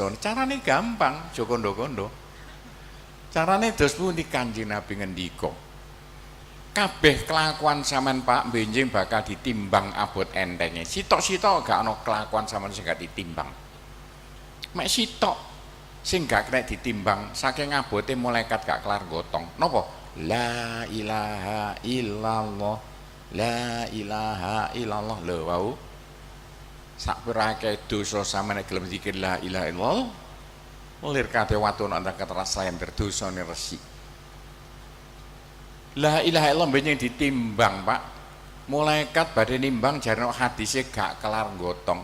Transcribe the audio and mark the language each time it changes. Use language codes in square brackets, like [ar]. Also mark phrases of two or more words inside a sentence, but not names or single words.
[jv] Carane gampang, aja kondo-kondo. Carane dos pundi Kanjeng Nabi ngendika. Kabeh kelakuan sampean Pak benjing bakal ditimbang abot entenge. Sitok-sitok gak ana kelakuan sampean sing gak ditimbang. Mek sitok sing gak kena ditimbang saking abote malaikat gak kelar gotong. Napa? [ar] لا إله إلا الله. لا إله إلا الله [jv] lho wau. Sak pirake dosa sampeyan gelem zikir [ar] لا إله إلا الله. [jv] Lir kate watu nek keteras slender dosane resik. [ar] لا إله إلا الله [jv] benjing ditimbang Pak. Malaikat badhe nimbang jarene hadise gak kelar gotong.